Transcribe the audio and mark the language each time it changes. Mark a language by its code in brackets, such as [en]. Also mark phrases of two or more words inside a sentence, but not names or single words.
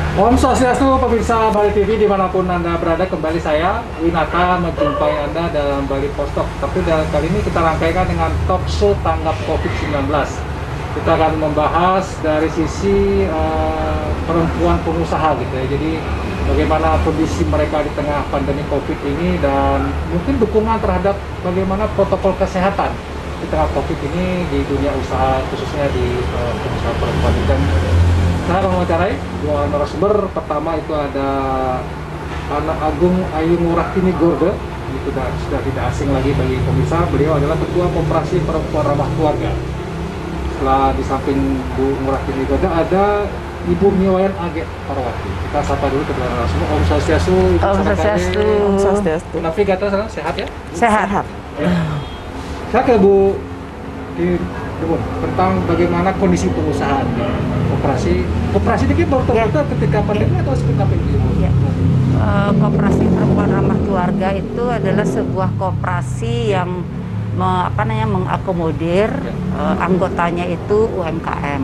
[id] Om Swastiastu, pemirsa Bali TV dimanapun Anda berada, kembali saya Winata menjumpai Anda dalam Bali Postok. Tapi kali ini kita rangkaikan dengan [en] talk show [id] tanggap COVID-19. Kita akan membahas dari sisi perempuan pengusaha gitu ya. Jadi bagaimana kondisi mereka di tengah pandemi COVID ini dan mungkin dukungan terhadap bagaimana protokol kesehatan di tengah COVID ini di dunia usaha, khususnya di pengusaha perempuan. Dan saya mewawancarai dua narasumber. Pertama itu ada Anak Agung Ayu Ngurahini Gorde, itu sudah tidak asing lagi bagi pemirsa. Beliau adalah Ketua Koperasi Perempuan Ramah Keluarga. Setelah di samping Bu Ngurahini Gorde ada Ibu Miwayan Age Parwati. Kita sapa dulu kedua narasumber. Om Swastiastu. Om Swastiastu. Om Swastiastu. Navigator sehat ya? Sehat. Ya. Saya ke Bu tentang bagaimana kondisi pengusahaan koperasi ini betul-betul ketika pandemi atau seperti apa ini? Ya. Koperasi Perempuan Ramah Keluarga itu adalah sebuah koperasi yang mengakomodir anggotanya itu UMKM.